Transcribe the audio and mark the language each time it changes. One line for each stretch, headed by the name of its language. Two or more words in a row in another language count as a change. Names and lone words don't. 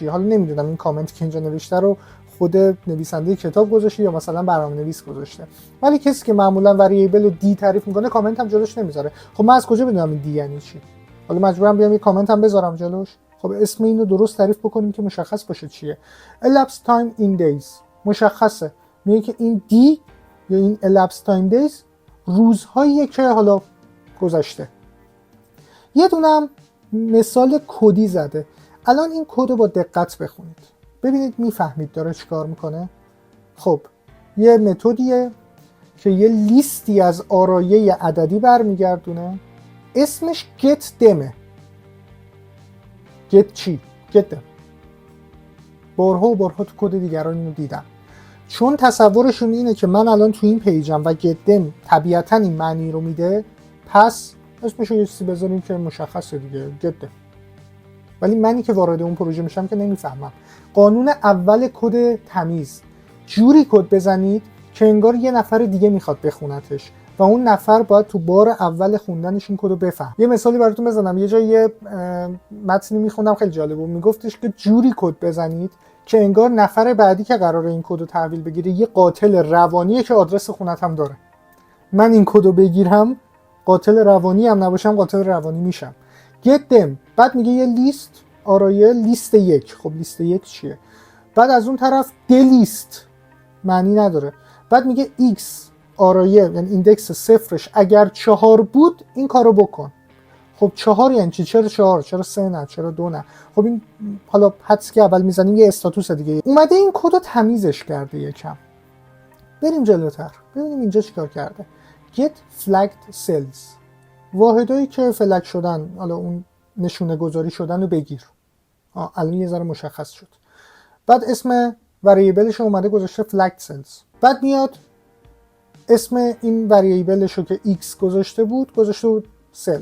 Persian: حالا نمیدونم این کامنت که اینجا نوشته رو خود نویسنده کتاب گذاشته یا مثلا برنامه‌نویس گذاشته، ولی کسی که معمولا وریبل رو دی تعریف میکنه کامنت هم جلوش نمیذاره. خب من از کجا بدونم این دی یعنی چی؟ حالا مجبورم بیام یه کامنت هم بذارم جلوش. خب اسم اینو درست تعریف بکنیم که مشخص باشه چیه.
English: elapsed time in days
Persian: مشخصه، میگه که این دی یا این
English: elapsed time days
Persian: روزهاییه که حالا گذشته. یه دونم مثال کدی زده. الان این کد رو با دقت بخونید ببینید میفهمید داره چیکار میکنه. خب یه متدیه که یه لیستی از آرایه عددی برمیگردونه، اسمش
English: get them.
Persian: get چی؟
English: get them.
Persian: بارها و بارها تو کد دیگران اینو دیدم، چون تصورشون اینه که من الان تو این پیجم و
English: get them
Persian: طبیعتا این معنی رو میده، پس اسمشو یه چیزی بذاریم که مشخصه دیگه
English: get them.
Persian: ولی منی که وارد اون پروژه میشم که نمیفهمم. قانون اول کد تمیز، جوری کد بزنید که انگار یه نفر دیگه میخواد بخونتش و اون نفر باید تو بار اول خوندنش این کدو بفهم. یه مثالی براتون بزنم. یه جای یه متنی میخوندم خیلی جالب بود، میگفتش که جوری کد بزنید که انگار نفر بعدی که قراره این کدو تحویل بگیره یه قاتل روانیه که آدرس خونتم داره. من این کدو بگیرم قاتل روانی هم نباشم قاتل روانی میشم.
English: get them.
Persian: بعد میگه یه لیست آرایه لیست 1. خب لیست 1 چیه؟ بعد از اون طرف دلیست معنی نداره. بعد میگه x آرایه یعنی ایندکس صفرش اگر 4 بود این کارو بکن. خب 4 یعنی چی؟ چرا 4؟ چرا 3 نه؟ چرا 2 نه؟ خب این حالا حدس که اول میزنیم یه استاتوس دیگه. اومده این کدو تمیزش کرده یکم. بریم جلوتر ببینیم اینجا چیکار کرده.
English: get flagged cells،
Persian: واحدایی که فلگ شدن، حالا اون نشونه گذاری شدن رو بگیر. الان یه ذره مشخص شد. بعد اسم وریبلش اومده گذاشته
English: flagged cells.
Persian: بعد میاد اسم این وریبلش رو که x گذاشته بود cell.